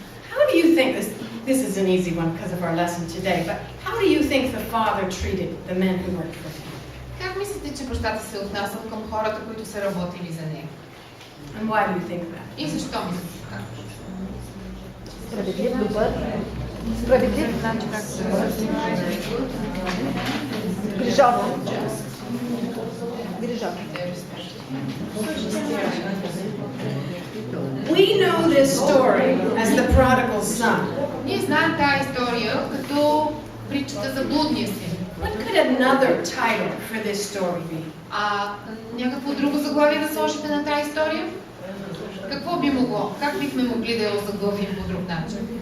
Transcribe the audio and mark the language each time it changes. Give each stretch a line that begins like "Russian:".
English: How do you think this is an easy one because of our lesson today, but how do you think the father treated the men who worked for him?
Bulgarian: Как мислите, че бащата се отнасял към хората, които са работили за него?
English: And why do you think that?
Bulgarian: И защо мислите така? Справедлив, добър. Справедлив, значи как се грижовен. Грижовен.
English: We know this story as the prodigal son.
Bulgarian: Ние знаем тази история като притчата за блудния син.
English: What could another title for this story be?
Bulgarian: Някакво друго заглавие да сложите на тази история? Какво би могло? Как бихме могли да я озаглавим по друг начин?